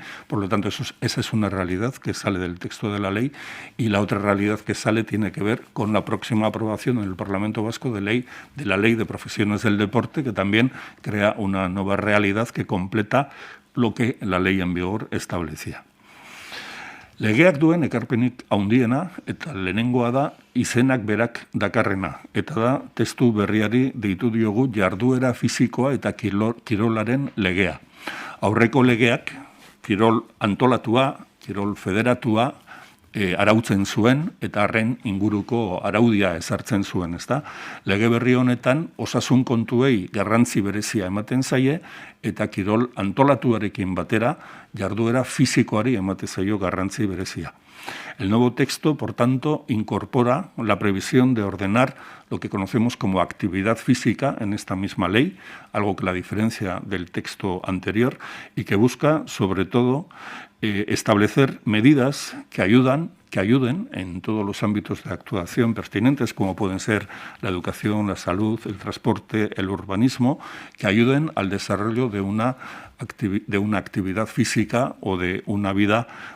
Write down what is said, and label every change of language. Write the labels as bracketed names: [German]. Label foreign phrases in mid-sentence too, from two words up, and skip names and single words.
[Spanish] Por lo tanto, esa es una realidad que sale del texto de la ley, y la otra realidad que sale tiene que ver con la próxima aprobación en el Parlamento Vasco de la Ley de Profesiones del Deporte, que también crea una nueva realidad que completa lo que la ley en vigor establecía. [Basque] Legeak duen ekarpenik handiena eta lehenengoa da izenak berak dakarrena, eta da testu berriari deitu diogu jarduera fisikoa eta kirolaren legea. Aurreko legeak kirol antolatua, kirol federatua arautzen zuen eta harren inguruko araudia ezartzen zuen, ezta? Lege berri honetan osasun kontuei garrantzi berezia ematen zaie eta kirol antolatuarekin batera jarduera fisikoari emate zaio garrantzi berezia. [Spanish] El nuevo texto, por tanto, incorpora la previsión de ordenar lo que conocemos como actividad física en esta misma ley, algo que la diferencia del texto anterior y que busca, sobre todo, establecer medidas que ayuden en todos los ámbitos de actuación pertinentes, como pueden ser la educación, la salud, el transporte, el urbanismo, que ayuden al desarrollo de una actividad física o de una vida